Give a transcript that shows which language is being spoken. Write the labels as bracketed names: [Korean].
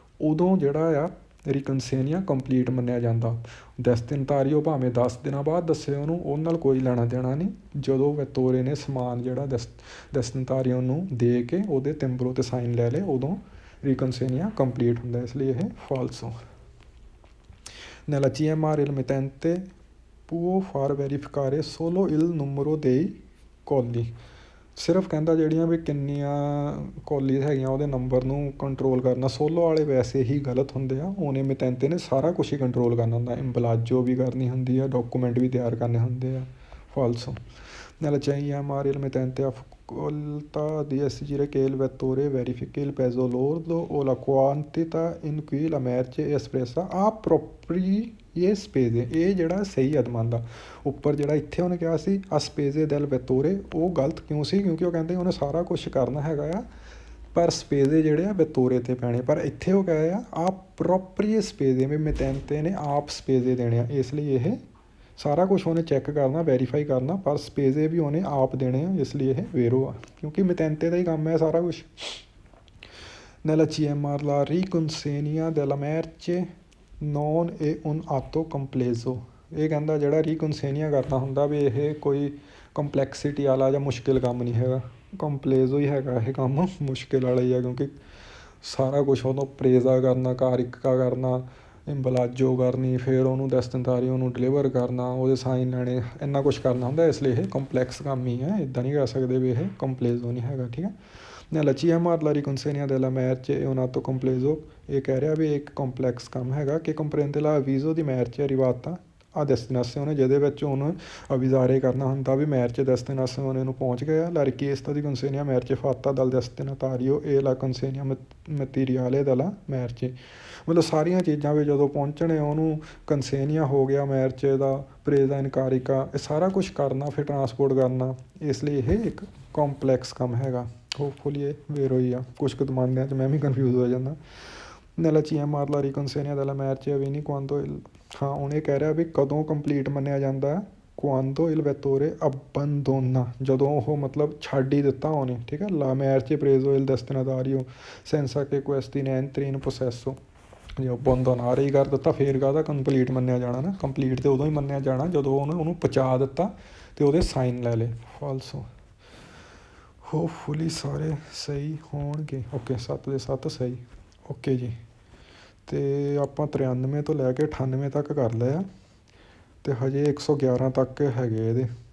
[Punjabi] ਉਦੋਂ ਜਿਹੜਾ ਆ ਰੀਕਨਸੇਨੀਆ ਕੰਪਲੀਟ ਮੰਨਿਆ ਜਾਂਦਾ। ਡੈਸਟੀਨਾਤਾਰੀਓ ਭਾਵੇਂ 10 ਦਿਨਾਂ ਬਾਅਦ ਦੱਸੇ ਉਹਨੂੰ, ਉਹਦੇ ਨਾਲ ਕੋਈ ਲੈਣਾ ਦੇਣਾ ਨਹੀਂ। ਜਦੋਂ ਵੈਤੋਰੇ ਨੇ ਸਮਾਨ ਜਿਹੜਾ ਡੈਸਟੀਨਾਤਾਰੀਓ ਨੂੰ ਦੇ ਕੇ ਉਹਦੇ ਤਿੰਬਰੋ 'ਤੇ ਸਾਈਨ ਲੈ ਲਏ ਉਦੋਂ riconsegna complete ਹੁੰਦਾ, ਇਸ ਲਈ ਇਹ falso। [Italian] Nella CMR il mittente può far verificare solo il numero dei colli। [Punjabi] ਸਿਰਫ ਕਹਿੰਦਾ ਜਿਹੜੀਆਂ ਵੀ ਕਿੰਨੀਆਂ ਕੋਲੀਜ਼ ਹੈਗੀਆਂ ਉਹਦੇ ਨੰਬਰ ਨੂੰ ਕੰਟਰੋਲ ਕਰਨਾ। ਸੋਲੋ ਵਾਲੇ ਵੈਸੇ ਹੀ ਗਲਤ ਹੁੰਦੇ ਆ, ਉਹਨੇ ਮਿਤੈਂਤੇ ਨੇ ਸਾਰਾ ਕੁਛ ਹੀ ਕੰਟਰੋਲ ਕਰਨਾ ਹੁੰਦਾ, ਇੰਬਲਾਜੋ ਵੀ ਕਰਨੀ ਹੁੰਦੀ ਆ, ਡਾਕੂਮੈਂਟ ਵੀ ਤਿਆਰ ਕਰਨੇ ਹੁੰਦੇ ਆ, ਫਾਲਸੋ। [Italian] Nella CMR il mittente ha facoltà di esigere che il vettore verifichi il peso lordo o la quantità in cui la merce è espressa a proprie spese। [Punjabi] ਇਹ ਜਿਹੜਾ ਸਹੀ ਅਦਮਾਂਦਾ ਉੱਪਰ ਜਿਹੜਾ ਇੱਥੇ ਉਹਨੇ ਕਿਹਾ ਸੀ ਆ ਸਪੇਜ਼ੇ ਦੈਲ ਵੈਤੋਰੇ, ਉਹ ਗਲਤ ਕਿਉਂ ਸੀ? ਕਿਉਂਕਿ ਉਹ ਕਹਿੰਦੇ ਉਹਨੇ ਸਾਰਾ ਕੁਛ ਕਰਨਾ ਹੈਗਾ ਆ ਪਰ ਸਪੇਜ਼ੇ ਜਿਹੜੇ ਆ ਵੈਤੋਰੇ 'ਤੇ ਪੈਣੇ, ਪਰ ਇੱਥੇ ਉਹ ਕਹੇ ਆ ਪ੍ਰੋਪਰੀਏ ਸਪੇਜ਼ੇ ਵੀ ਮਿਤੈਂਤੇ ਨੇ ਆਪ ਸਪੇਜ਼ੇ ਦੇਣੇ ਆ, ਇਸ ਲਈ ਇਹ ਸਾਰਾ ਕੁਛ ਉਹਨੇ ਚੈੱਕ ਕਰਨਾ, ਵੈਰੀਫਾਈ ਕਰਨਾ, ਪਰ ਸਪੇਜ਼ੇ ਵੀ ਉਹਨੇ ਆਪ ਦੇਣੇ ਆ, ਇਸ ਲਈ ਇਹ ਵੇਰੋ ਆ ਕਿਉਂਕਿ ਮਿਤੈਂਤੇ ਦਾ ਹੀ ਕੰਮ ਹੈ ਸਾਰਾ ਕੁਛ। [Italian] Nella CMR la riconsegna della merce non è un atto complesso। [Punjabi] ਇਹ ਕਹਿੰਦਾ ਜਿਹੜਾ ਰੀਕਨਸੇਨੀਆ ਕਰਨਾ ਹੁੰਦਾ ਵੀ ਇਹ ਕੋਈ ਕੰਪਲੈਕਸਿਟੀ ਵਾਲਾ ਜਾਂ ਮੁਸ਼ਕਿਲ ਕੰਮ ਨਹੀਂ ਹੈਗਾ, ਕੰਪਲੇਜ਼ੋ ਹੀ ਹੈਗਾ ਇਹ ਕੰਮ, ਮੁਸ਼ਕਿਲ ਵਾਲਾ ਹੀ ਆ ਕਿਉਂਕਿ ਸਾਰਾ ਕੁਛ ਉਹਨੂੰ ਪ੍ਰੇਜ਼ਾ ਕਰਨਾ, ਕਾਰਿਕਾ ਕਰਨਾ, ਇੰਬਲਾਜੋ ਕਰਨੀ, ਫਿਰ ਉਹਨੂੰ ਡੈਸਟੀਨਾਤਾਰੀਓ ਨੂੰ ਡਿਲੀਵਰ ਕਰਨਾ, ਉਹਦੇ ਸਾਈਨ ਲੈਣੇ, ਇੰਨਾ ਕੁਛ ਕਰਨਾ ਹੁੰਦਾ, ਇਸ ਲਈ ਇਹ ਕੰਪਲੈਕਸ ਕੰਮ ਹੀ ਹੈ, ਇੱਦਾਂ ਨਹੀਂ ਕਰ ਸਕਦੇ ਵੀ ਇਹ ਕੰਪਲੇਜ਼ੋ ਨਹੀਂ ਹੈਗਾ, ਠੀਕ ਹੈ। [Italian] Nella CMR la riconsegna della merce è un atto complesso। [Punjabi] ਇਹ ਕਹਿ ਰਿਹਾ ਵੀ ਇੱਕ ਕੰਪਲੈਕਸ ਕੰਮ ਹੈਗਾ ਕਿ [Italian] comprende l'avviso di merce arrivata a destinazione [Punjabi] ਜਿਹਦੇ ਵਿੱਚ ਉਹਨੂੰ avvisare ਕਰਨਾ ਹੁੰਦਾ ਵੀ merce destinazione ਨੂੰ ਪਹੁੰਚ ਗਿਆ। [Italian] La richiesta di consegna merce fatta dal destinatario e la consegna materiale della merce, [Punjabi] ਮਤਲਬ ਸਾਰੀਆਂ ਚੀਜ਼ਾਂ ਵੀ ਜਦੋਂ ਪਹੁੰਚਣੇ ਉਹਨੂੰ ਕੰਸੇਨੀਆ ਹੋ ਗਿਆ ਮੈਰਚੇ ਦਾ, ਪ੍ਰੇਜ਼ਾ ਇਨਕਾਰਿਕਾ, ਇਹ ਸਾਰਾ ਕੁਛ ਕਰਨਾ ਫਿਰ ਟਰਾਂਸਪੋਰਟ ਕਰਨਾ। ਇਸ ਲਈ ਇਹ ਇੱਕ ਕੰਪਲੈਕਸ ਕੰਮ ਹੈਗਾ। ਹੋਪਫੁਲੀ ਇਹ ਵੇਰੋ ਹੀ ਆ, ਕੁਛ ਕੁ ਦਮਾਂਦਿਆਂ 'ਚ ਮੈਂ ਵੀ ਕਨਫਿਊਜ਼ ਹੋ ਜਾਂਦਾ। [Italian] nella CMR la riconsegna della merce avviene quando il, [Punjabi] ਹਾਂ ਉਹਨੇ ਕਹਿ ਰਿਹਾ ਵੀ ਕਦੋਂ ਕੰਪਲੀਟ ਮੰਨਿਆ ਜਾਂਦਾ, [Italian] quando il vettore abbandona, [Punjabi] ਜਦੋਂ ਉਹ ਮਤਲਬ ਛੱਡ ਹੀ ਦਿੱਤਾ ਉਹਨੇ, ਠੀਕ ਹੈ। [Italian] la merce preso il destinatario senza che questi ne entri in possesso, [Punjabi] ਜੇ ਬੰਦੋਨਾਰ ਹੀ ਕਰ ਦਿੱਤਾ ਫਿਰ ਕਾਹਦਾ ਕੰਪਲੀਟ ਮੰਨਿਆ ਜਾਣਾ ਨਾ। ਕੰਪਲੀਟ ਤਾਂ ਉਦੋਂ ਹੀ ਮੰਨਿਆ ਜਾਣਾ ਜਦੋਂ ਉਹਨੂੰ ਪਹੁੰਚਾ ਦਿੱਤਾ ਅਤੇ ਉਹਦੇ ਸਾਈਨ ਲੈ ਲਏ। ਫਾਲਸੋ। ਹੋਪਫੁਲੀ ਸਾਰੇ ਸਹੀ ਹੋਣਗੇ। ਓਕੇ 7 ਦੇ 7 ਸਹੀ। ਓਕੇ ਜੀ। ਅਤੇ ਆਪਾਂ 93 ਤੋਂ ਲੈ ਕੇ 98 ਤੱਕ ਕਰ ਲਿਆ ਅਤੇ ਹਜੇ 111 ਤੱਕ ਹੈਗੇ ਇਹਦੇ।